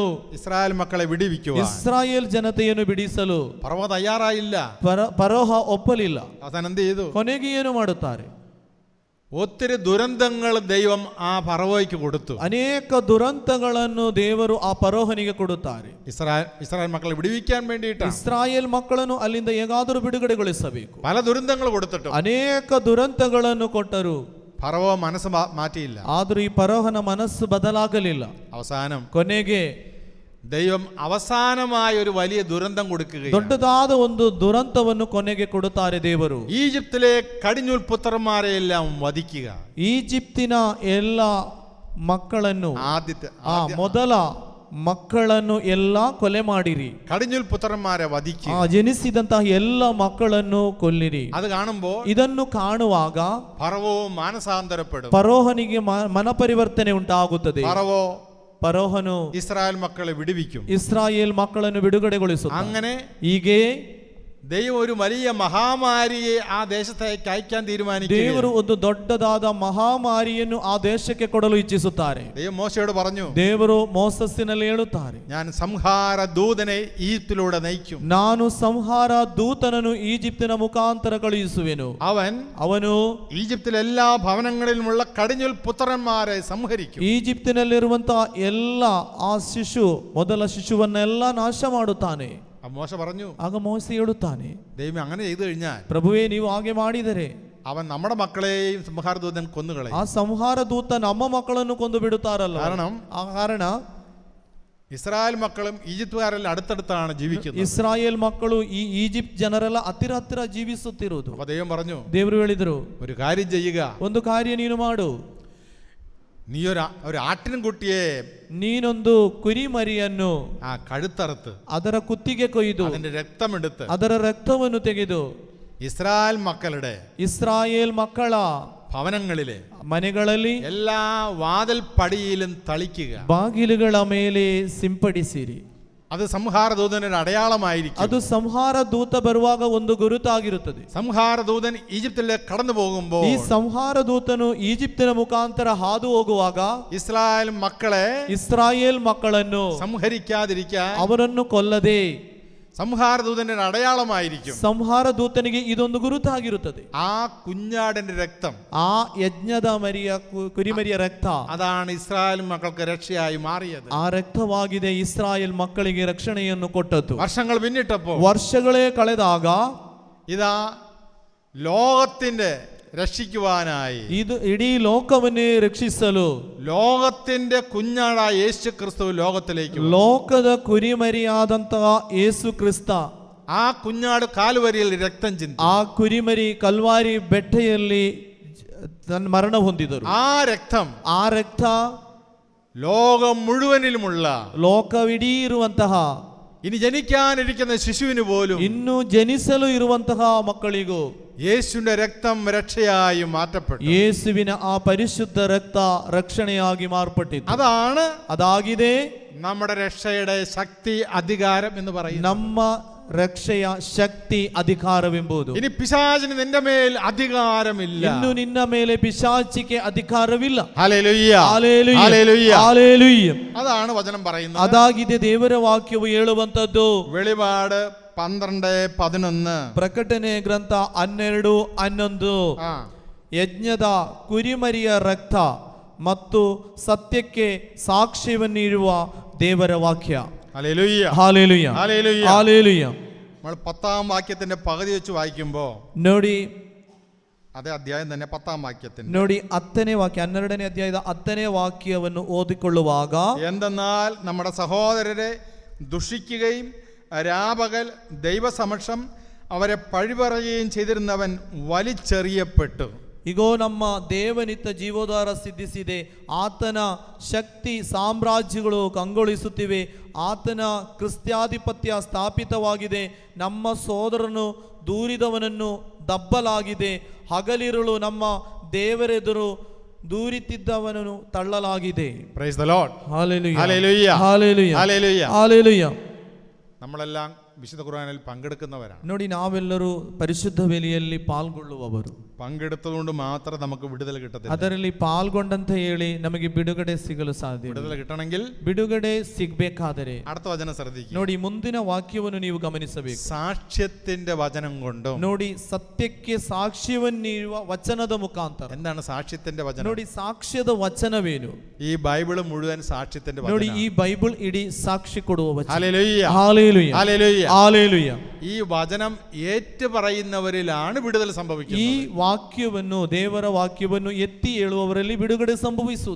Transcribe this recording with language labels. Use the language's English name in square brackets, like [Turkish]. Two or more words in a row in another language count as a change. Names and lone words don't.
[Malayalam] ഇസ്രായേൽ മക്കളെ വിടുവിക്കുവാൻ, [Kannada] ಇಸ್ರಾಯೇಲ್ ಜನತೆಯನ್ನು ಬಿಡಿಸಲು [Malayalam] ഫറവോ തയ്യാറായില്ല. [Kannada] ಫರೋಹ ಒಪ್ಪಲಿಲ್ಲ. [Malayalam] അവസാനം എന്ത് ചെയ്തു? [Kannada] ಕೊನೆಗೆ ಏನು ಮಾಡುತ್ತಾರೆ? [Malayalam] ഒത്തിരി ദുരന്തങ്ങൾ ദൈവം ആ ഫറവോയ്ക്ക് കൊടുത്തു. [Kannada] ಅನೇಕ ದುರಂತಗಳನ್ನು ದೇವರು ಆ ಫರೋಹನಿಗೆ ಕೊಡುತ್ತಾರೆ. [Malayalam] ഇസ്രായേൽ മക്കളെ വിടുവിക്കാൻ വേണ്ടിയിട്ടാണ്. [Kannada] ಇಸ್ರಾಯೇಲ್ ಮಕ್ಕಳನ್ನು ಅಲ್ಲಿಂದ ಹೇಗಾದರೂ ಬಿಡುಗಡೆಗೊಳಿಸಬೇಕು. [Malayalam] പല ദുരന്തങ്ങൾ കൊടുത്തിട്ടും [Kannada] ಅನೇಕ ದುರಂತಗಳನ್ನು ಕೊಟ್ಟರು. [Malayalam] ഫറവോ മനസ്സ് മാറ്റിയില്ല. [Kannada] ಆದರೂ ಈ ಫರೋಹನ ಮನಸ್ಸು ಬದಲಾಗಲಿಲ್ಲ. [Malayalam] അവസാനം [Kannada] ಕೊನೆಗೆ [Malayalam] ദൈവം അവസാനമായ ഒരു വലിയ ദുരന്തം കൊടുക്കുകയാണ്. [Kannada] ದೊಡ್ಡದಾದ ಒಂದು ದುರಂತವನ್ನು ಕೊನೆಗೆ ಕೊಡುತ್ತಾರೆ ದೇವರು. [Malayalam] ഈജിപ്തിലെ കടിഞ്ഞൂൽ പുത്രന്മാരെ എല്ലാം വധിക്കുക. [Kannada] ಈಜಿಪ್ತಿನ ಎಲ್ಲ ಮಕ್ಕಳನ್ನು, [Malayalam] ആദ്യത്തെ [Kannada] ಮೊದಲ ಮಕ್ಕಳನ್ನು ಎಲ್ಲ ಕೊಲೆ ಮಾಡಿರಿ. [Malayalam] കടിഞ്ഞൂൽ പുത്രന്മാരെ വധിക്കുക. [Kannada] ಜನಿಸಿದಂತಹ ಎಲ್ಲ ಮಕ್ಕಳನ್ನು ಕೊಲ್ಲಿರಿ. [Malayalam] അത് കാണുമ്പോൾ [Kannada] ಇದನ್ನು ಕಾಣುವಾಗ [Malayalam] ഫറവോ മാനസാന്തരപ്പെടും. [Kannada] ಫರೋಹನಿಗೆ ಮನಪರಿವರ್ತನೆ ಉಂಟಾಗುತ್ತದೆ. ಫರೋಹನು [Malayalam] ഇസ്രായേൽ മക്കളെ വിടുവിക്കും. [Kannada] ಇಸ್ರಾಯೇಲ್ ಮಕ್ಕಳನ್ನು ಬಿಡುಗಡೆಗೊಳಿಸುತ್ತಾನೆ. [Malayalam] അങ്ങനെ [Kannada] ಹೀಗೆ [Malayalam] ദൈവം ഒരു വലിയ മഹാമാരിയെ ആ ദേശത്തേക്ക് അയക്കാൻ തീരുമാനിച്ചു. [Kannada] ದೇವರು ಒಂದು ದೊಡ್ಡದಾದ ಮಹಾಮಾರಿಯನ್ನು ಆ ದೇಶಕ್ಕೆ ಕೊಡಲು ಇಚ್ಛಿಸುತ್ತಾರೆ. [Malayalam] ദൈവം മോശയോട് പറഞ്ഞു, [Kannada] ದೇವರು ಮೋಸಸ್ಸಿನಲ್ಲಿ ಹೇಳುತ್ತಾರೆ, [Malayalam] ഞാൻ സംഹാര ദൂതനെ ഈജിപ്തിലൂടെ നയിക്കും. [Kannada] ನಾನು ಸಂಹಾರ ದೂತನನ್ನು ಈಜಿಪ್ತಿನ ಮುಖಾಂತರ ಕಳುಹಿಸುವೆನು. ಅವನು [Malayalam] ഈജിപ്തിലെ എല്ലാ ഭവനങ്ങളിലുമുള്ള കടിഞ്ഞൂൽ പുത്രന്മാരെ സംഹരിക്കും. [Kannada] ಈಜಿಪ್ತಿನಲ್ಲಿರುವಂತಹ ಎಲ್ಲ ಆ ಮೊದಲ ಶಿಶುವನ್ನೆಲ್ಲ ನಾಶ ಮಾಡುತ್ತಾನೆ. [Malayalam] മോശ പറഞ്ഞു. [Kannada] ಆಗ ಮೋಸೆ ಹೇಳುತ್ತಾನೆ, [Malayalam] ദൈവം അങ്ങനെ ചെയ്തു കഴിഞ്ഞാൽ, [Kannada] ಪ್ರಭುವೇ ನೀವು ಹಾಗೆ ಮಾಡಿದರೆ [Malayalam] അവൻ നമ്മുടെ മക്കളെയും സംഹാര ദൂതൻ കൊന്നുകളയും. [Kannada] ಆ ಸಂಹಾರ ದೂತ ನಮ್ಮ ಮಕ್ಕಳನ್ನು ಕೊಂದು ಬಿಡುತ್ತಾರಲ್ಲ. ಕಾರಣ [Malayalam] ഇസ്രായേൽ മക്കളും ഈജിപ്തുകാരെല്ലാം അടുത്തടുത്താണ് ജീവിക്കുന്നത്. [Kannada] ಇಸ್ರಾಯೇಲ್ ಮಕ್ಕಳು ಈ ಈಜಿಪ್ಟ್ ಜನರೆಲ್ಲ ಹತ್ತಿರ ಜೀವಿಸುತ್ತಿರುವುದು. [Malayalam] അപ്പോൾ ദൈവം പറഞ്ഞു, [Kannada] ದೇವರು ಹೇಳಿದರು, [Malayalam] ഒരു കാര്യം ചെയ്യുക, [Kannada] ಒಂದು ಕಾರ್ಯ ನೀನು ಮಾಡು. [Malayalam] നീ ഒരു ആട്ടിൻകുട്ടിയെ, [Kannada] ನೀನೊಂದು ಕುರಿಮರಿಯನ್ನು [Malayalam] കഴുത്തറുത്ത് [Kannada] ಅದರ ಕುತ್ತಿಗೆ ಕೊಯ್ದು [Malayalam] അതിന്റെ രക്തമെടുത്ത് [Kannada] ಅದರ ರಕ್ತವನ್ನು ತೆಗೆದು [Malayalam] ഇസ്രായേൽ [Kannada] ಮಕ್ಕಳ [Malayalam] ഭവനങ്ങളിലെ [Kannada] ಮನೆಗಳಲ್ಲಿ [Malayalam] എല്ലാ വാതിൽപ്പടിയിലും തളിക്കുക. [Kannada] ಬಾಗಿಲುಗಳ ಮೇಲೆ ಸಿಂಪಡಿಸಿರಿ. [Malayalam] അത് സംഹാരദൂതന്റെ അടയാളമായിരിക്കും. [Kannada] ಅದು ಸಂಹಾರ ದೂತ ಬರುವಾಗ ಒಂದು ಗುರುತಾಗಿರುತ್ತದೆ. [Malayalam] സംഹാരദൂതൻ ഈജിപ്തിലേക്ക് കടന്നു പോകുമ്പോൾ, [Kannada] ಈ ಸಂಹಾರ ದೂತನು ಈಜಿಪ್ತಿನ ಮುಖಾಂತರ ಹಾದು ಹೋಗುವಾಗ ಇಸ್ರಾಯೇಲ್ ಮಕ್ಕಳನ್ನು [Malayalam] സംഹരിക്കാതിരിക്കാൻ [Kannada] ಅವರನ್ನು ಕೊಲ್ಲದೆ [Malayalam] സംഹാരദൂതന്റെ അടയാളമായിരിക്കും. [Kannada] ಸಂಹಾರ ದೂತನಿಗೆ ಇದೊಂದು ಗುರುತಾಗಿರುತ್ತದೆ. [Malayalam] ആ കുഞ്ഞാടിന്റെ രക്തം, [Kannada] ആ യജ്ഞದ ಕುರಿಮರಿಯ ರಕ್ತ, [Malayalam] അതാണ് ഇസ്രായേൽ മക്കൾക്ക് രക്ഷയായി മാറിയത്. [Kannada] ಆ ರಕ್ತವಾಗಿದೆ ಇಸ್ರಾಯೇಲ್ ಮಕ್ಕಳಿಗೆ ರಕ್ಷಣೆಯನ್ನು ಕೊಟ್ಟದ್ದು. [Malayalam] വർഷങ്ങൾ പിന്നിട്ടപ്പോൾ, [Kannada] ವರ್ಷಗಳೇ ಕಳೆದಾಗ, [Malayalam] ഇതാ ലോകത്തിന്റെ രക്ഷിക്കുവാനായി, [Kannada] ಇದು ಇಡೀ ಲೋಕವನ್ನೇ ರಕ್ಷಿಸಲು [Malayalam] ലോകത്തിന്റെ കുഞ്ഞാടായ യേശു ക്രിസ്തു ലോകത്തിലേക്ക്, [Kannada] ಲೋಕದ ಕುರಿಮರಿಯಾದಂತಹ ಯೇಸು ಕ್ರಿಸ್ತ, [Malayalam] ആ കുഞ്ഞാട് കാൽവരിയിൽ രക്തം ചിന്തി, [Kannada] ಆ ಕುರಿಮರಿ ಕಲ್ವಾರಿ ಬೆಟ್ಟೆಯಲ್ಲಿ ಮರಣ ಹೊಂದಿದರು. [Malayalam] ആ രക്ത ലോകം മുഴുവനിലുമുള്ള, [Kannada] ಲೋಕವಿಡೀ ಇರುವಂತಹ, [Malayalam] ഇനി ജനിക്കാനിരിക്കുന്ന ശിശുവിന് പോലും, [Kannada] ಇನ್ನು ಜನಿಸಲು ಇರುವಂತಹ ಮಕ್ಕಳಿಗೂ [Malayalam] യേശുവിന്റെ രക്തം രക്ഷയായി മാറ്റപ്പെട്ടു. [Kannada] ಯೇಸುವಿನ ಆ ಪರಿಶುದ್ಧ ರಕ್ತ ರಕ್ಷಣೆಯಾಗಿ ಮಾರ್ಪಟ್ಟಿತು. ಅದಾಗಿದೆ [Malayalam] നമ്മുടെ രക്ഷയുടെ ശക്തി, അധികാരം എന്ന് പറയുന്നത്. [Kannada] ನಮ್ಮ ರಕ್ಷೆಯ ಶಕ್ತಿ, ಅಧಿಕಾರವೆಂಬುದು. [Malayalam] ഇനി പിശാചിന് നിന്റെ മേൽ അധികാരമില്ല. [Kannada] ಇನ್ನು ನಿನ್ನ ಮೇಲೆ ಪಿಶಾಚಿಗೆ ಅಧಿಕಾರವಿಲ್ಲ. [Malayalam] ഹല്ലേലൂയ, ഹല്ലേലൂയ, ഹല്ലേലൂയ, ഹല്ലേലൂയ. അതാണ് വചനം പറയുന്നത്. [Kannada] ಅದಾಗಿದೆ ದೇವರ ವಾಕ್ಯವು ಹೇಳುವಂತದ್ದು. [Malayalam] വെളിപാട് 12:11. [Kannada] ಪ್ರಕಟಣೆ ಗ್ರಂಥ 12:11. ಯಜ್ಞದ ಕುರಿಮರಿಯ ರಕ್ತ ಮತ್ತು ಸತ್ಯಕ್ಕೆ ಸಾಕ್ಷ್ಯವನ್ನಿರುವ ದೇವರ ವಾಕ್ಯ. [Malayalam] ഹല്ലേലൂയ. [Kannada] ಹಾಲೆಲೂಯ, [Malayalam] ഹല്ലേലൂയ. [Kannada] ಹಾಲೆಲೂಯ. [Malayalam] നമ്മൾ 10-ാം വാക്യത്തിന്റെ പകുതി വെച്ച് വായിക്കുമ്പോൾ [Kannada] ನೋಡಿ, [Malayalam] അതേ അധ്യായം തന്നെ 10-ാം വാക്യത്തിന്റെ [Kannada] ನೋಡಿ 10ನೇ ವಾಕ್ಯ, 12ನೇ ಅಧ್ಯಾಯದ 10ನೇ ವಾಕ್ಯವನ್ನು ಓದಿಕೊಳ್ಳುವಾಗ, [Malayalam] എന്തെന്നാൽ നമ്മുടെ സഹോദരരെ ദുഷിക്കുകയും രാപകൽ ദൈവസമക്ഷം അവരെ പഴിപറയുകയും ചെയ്തിരുന്നവൻ വലിച്ചെറിയപ്പെട്ടു. [Kannada] ಇಗೋ ನಮ್ಮ ದೇವನಿತ್ತ ಜೀವೋದ್ಧಾರ ಸಿದ್ಧಿಸಿದೆ, ಆತನ ಶಕ್ತಿ ಸಾಮ್ರಾಜ್ಯಗಳು ಕಂಗೊಳಿಸುತ್ತಿವೆ, ಆತನ ಕ್ರಿಸ್ತ್ಯಾಧಿಪತ್ಯ ಸ್ಥಾಪಿತವಾಗಿದೆ, ನಮ್ಮ ಸೋದರನು ದೂರಿದವನನ್ನು ದಬ್ಬಲಾಗಿದೆ, ಹಗಲಿರುಳು ನಮ್ಮ ದೇವರೆದುರು ದೂರಿತಿದ್ದವನನ್ನು ತಳ್ಳಲಾಗಿದೆ. [English] Praise the Lord. [Malayalam] ഹല്ലേലൂയ, ഹല്ലേലൂയ, ഹല്ലേലൂയ, ഹല്ലേലൂയ. ഹല്ലേലൂയ. നമ്മളെല്ലാം വിശുദ്ധ ഖുർആനിൽ പങ്കെടുക്കുന്നവരാണ്. [Kannada] ನೋಡಿ, ನಾವೆಲ್ಲರೂ ಪರಿಶುದ್ಧ ವೇಲೆಯಲ್ಲಿ ಪಾಲ್ಗೊಳ್ಳುವವರು. [Malayalam] പങ്കെടുത്തതുകൊണ്ട് മാത്രം നമുക്ക് വിടുതൽ കിട്ടത്തില്ല. [Kannada] ಅದರಲ್ಲಿ ಪಾಲ್ಗೊಂಡಂತ ಹೇಳಿ ನಮಗೆ ಬಿಡುಗಡೆ ಸಿಗಲು ಸಾಧ್ಯ. [Malayalam] വിടുതൽ കിട്ടണമെങ്കിൽ [Kannada] ಬಿಡುಗಡೆ ಸಿಗಬೇಕಾದರೆ [Malayalam] അടുത്ത വചനം ശ്രദ്ധിക്കുക. [Kannada] ನೋಡಿ, ಮುಂದಿನ ವಾಕ್ಯವನ್ನು ನೀವು ಗಮನಿಸಬೇಕು. [Malayalam] സാക്ഷ്യത്തിന്റെ വചനം കൊണ്ടും. [Kannada] ನೋಡಿ, ಸತ್ಯಕ್ಕೆ ಸಾಕ್ಷ್ಯವನ್ನಿರುವ ವಚನದ ಮುಖಾಂತರ. [Malayalam] എന്താണ് സാക്ഷ്യത്തിന്റെ വചനം? [Kannada] ನೋಡಿ, ಸಾಕ್ಷ್ಯದ ವಚನವೇನು? [Malayalam] ഈ ബൈബിൾ മുഴുവൻ സാക്ഷ്യത്തിന്റെ [Kannada] ನೋಡಿ, [Malayalam] വചനം. [Kannada] ಈ ಬೈಬಲ್ ಇಡೀ ಸಾಕ್ಷಿ ಕೊಡುವ ವಚನ. [Malayalam] ഹല്ലേലൂയ, ഹല്ലേലൂയ, ഹല്ലേലൂയ, ഹല്ലേലൂയ. ഈ വചനം ഏറ്റുപറയുന്നവരിലാണ് വിടുതൽ സംഭവിക്കുന്നത്. [Kannada] ಈ ವಾಕ್ಯವನ್ನು, ದೇವರ ವಾಕ್ಯವನ್ನು ಎತ್ತಿ ಹೇಳುವವರಲ್ಲಿ ಬಿಡುಗಡೆ ಸಂಭವಿಸುವುದು.